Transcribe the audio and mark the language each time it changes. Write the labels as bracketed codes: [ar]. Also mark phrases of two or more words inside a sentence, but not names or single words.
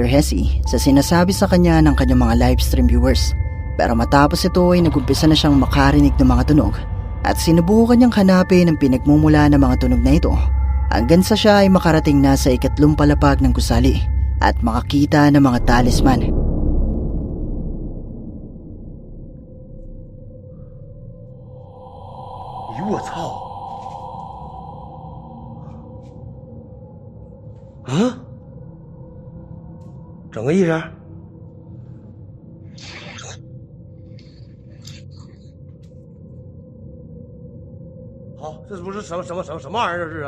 [tl] Hesse sa sinasabi sa kanya ng kanyang mga livestream viewers. Pero matapos ito ay nagumpisa na siyang makarinig ng mga tunog at sinubukan niyang hanapin ang pinagmumula ng mga tunog na ito hanggang sa siya ay makarating na sa 3 palapag ng gusali at makakita ng mga talisman. [zh] 我操！嗯，整个意思。好，这不是什么玩意儿？这是啊？